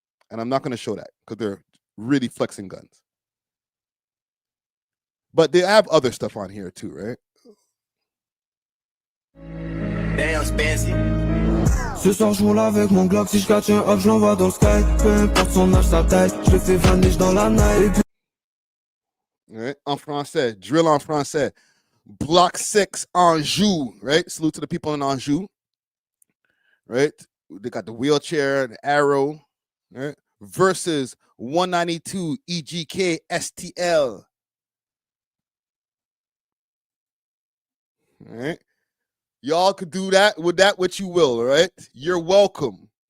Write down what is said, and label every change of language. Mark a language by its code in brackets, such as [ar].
[en] And I'm not going to show that because they're really flexing guns. But they have other stuff on here too, right? Damn, Spancy. [fr] Ce soir je roule avec mon Glock, si je catch un up, je l'envoie dans le sky. Peu importe son âge, sa taille, je le fais vanish dans la night. [en] Right? [fr] En français, drill en français. [en] Block 6 Anjou, right? Salute to the people in Anjou, right? They got the wheelchair, the arrow, right? Versus 192 EGK STL. All right? Y'all could do that with that what you will, all right? You're welcome.